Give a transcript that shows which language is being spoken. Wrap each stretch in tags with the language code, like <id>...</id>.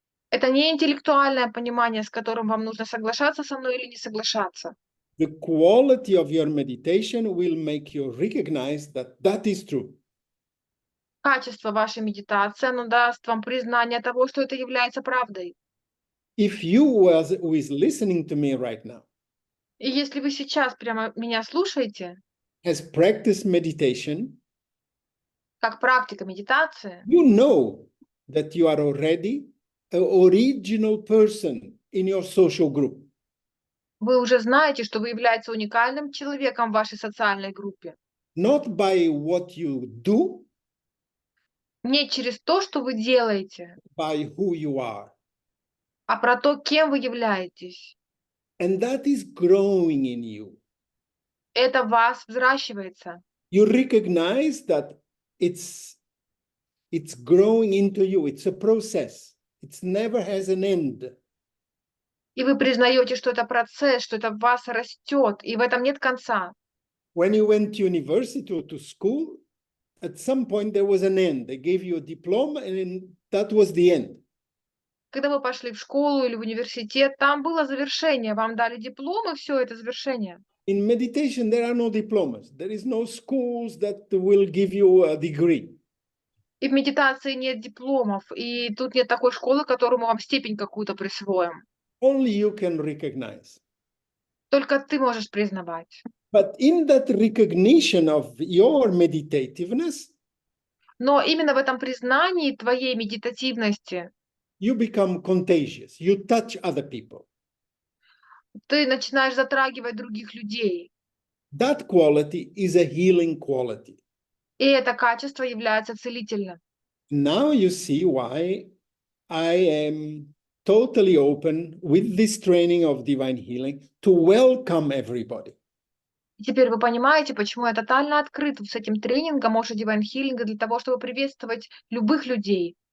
<ru>это не интеллектуальное понимание, с которым вам нужно соглашаться со мной или не соглашаться.</ru> <en>The quality of your meditation will make you recognize that that is true.</en> <ru>Качество вашей медитации, оно даст вам признание того, что это является правдой.</ru> <en>If you was listening to me right now</en> <ru>И если вы сейчас прямо меня слушаете,</ru> <en>has practiced meditation,</en> <ru>как практика медитации,</ru> <en>you know that you are already an original person in your social group.</en> <ru>вы уже знаете, что вы являетесь уникальным человеком в вашей социальной группе.</ru> <en>Not by what you do,</en> <ru>Не через то, что вы делаете,</ru> <en>by who you are.</en> <ru>а про то, кем вы являетесь.</ru> <en>And that is growing in you.</en> <ru>Это в вас взращивается.</ru> <en>You recognize that it's growing into you. It's a process. It never has an end.</en> <ru>И вы признаете, что это процесс, что это в вас растет, и в этом нет конца.</ru> <en>When you went to university or to school, at some point there was an end. They gave you a diploma and that was the end.</en> <ru>Когда вы пошли в школу или в университет, там было завершение, вам дали диплом, и все, это завершение.</ru> <en>In meditation, there are no diplomas. There is no schools that will give you a degree.</en> <ru>И в медитации нет дипломов, и тут нет такой школы, которую мы вам степень какую-то присвоим.</ru> <en>Only you can recognize.</en> <ru>Только ты можешь признавать.</ru> <en>But in that recognition of your meditativeness,</en> <ru>Но именно в этом признании твоей медитативности</ru> <en>you become contagious. You touch other people.</en> <ru>ты начинаешь затрагивать других людей.</ru> <en>That quality is a healing quality.</en> <ru>И это качество является целительным.</ru> <en>Now you see why I am totally open with this training of divine healing to welcome everybody.</en> <ru>И теперь вы понимаете, почему я тотально открыт с этим тренингом OSHO Divine Healing для того, чтобы приветствовать любых людей.</ru>